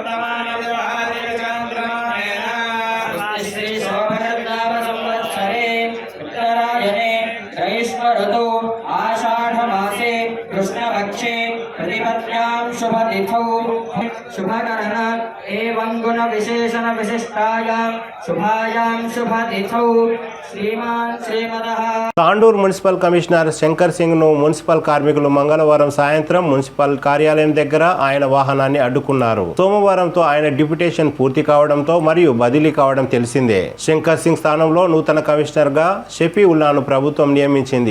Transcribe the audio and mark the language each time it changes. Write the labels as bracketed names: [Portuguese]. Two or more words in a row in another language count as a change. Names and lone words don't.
[Sanskrit] वर्तमानव्यवहारिकचान्द्रमाणेन श्री शोभरद्दाम संवत्सरे उत्तरायणे ग्रीष्मऋतौ आषाढमासे कृष्णपक्षे प्रतिपद्यां शुभतिथौ शुभकरण एवं गुणविशेषण विशिष्टायां शुभायां शुभतिथौ श्रीमान् श्रीमदः [Telugu] తాండూరు మున్సిపల్ కమిషనర్ శంకర్ సింగ్ ను మున్సిపల్ కార్మికులు మంగళవారం సాయంత్రం మున్సిపల్ కార్యాలయం దగ్గర ఆయన వాహనాన్ని అడ్డుకున్నారు. సోమవారంతో ఆయన డిప్యుటేషన్ పూర్తి కావడంతో మరియు బదిలీ కావడం తెలిసిందే. శంకర్ సింగ్ స్థానంలో నూతన కమిషనర్ గా షఫీఉల్లాను ప్రభుత్వం నియమించింది.